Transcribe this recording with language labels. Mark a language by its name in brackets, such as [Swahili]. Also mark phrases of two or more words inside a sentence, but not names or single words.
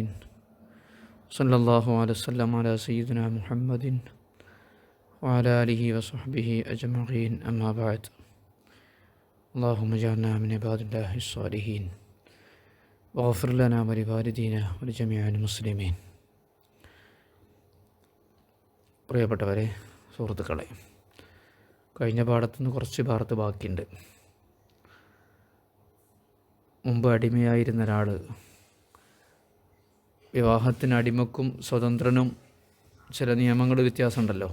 [Arabic] صلى الله عليه وسلم على سيدنا محمد وعلى آله وصحبه أجمعين. أما بعد. اللهم اجعلنا من عباد الله الصالحين واغفر لنا ولوالدينا ولجميع المسلمين. [Malayalam] പ്രിയപ്പെട്ടവരെ, സുഹൃത്തുക്കളെ, കഴിഞ്ഞ പാഠത്തുനിന്ന് കുറച്ച് ഭാഗത്ത് ബാക്കിയുണ്ട്. മുമ്പ് അടിമയായിരുന്ന ഒരാൾ വിവാഹത്തിന് അടിമക്കും സ്വതന്ത്രനും ചില നിയമങ്ങൾ വ്യത്യാസമുണ്ടല്ലോ.